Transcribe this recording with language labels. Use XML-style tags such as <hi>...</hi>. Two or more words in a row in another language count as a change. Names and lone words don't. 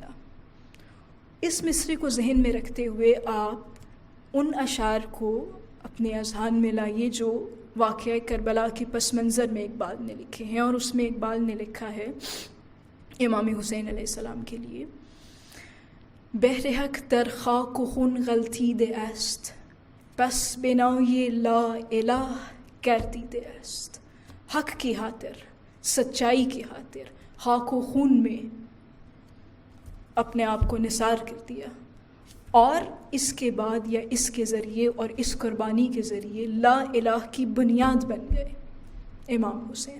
<ur>اس مصرے کو ذہن میں رکھتے ہوئے آپ ان اشعار کو اپنے اذہان میں لائیے جو واقعہ کربلا کے پس منظر میں اقبال نے لکھے ہیں، اور اس میں اقبال نے لکھا ہے امام حسین علیہ السلام کے لیے:</ur> <fa>بہر حق در خاک و خون غلطیده است، پس بنای لا الہ گردیده است۔</fa> <ur>حق کی خاطر، سچائی کی خاطر خاک و خون میں اپنے آپ کو نثار کر دیا، اور اس کے بعد یا اس کے ذریعے اور اس قربانی کے ذریعے لا الہ کی بنیاد بن گئے امام حسین۔</ur>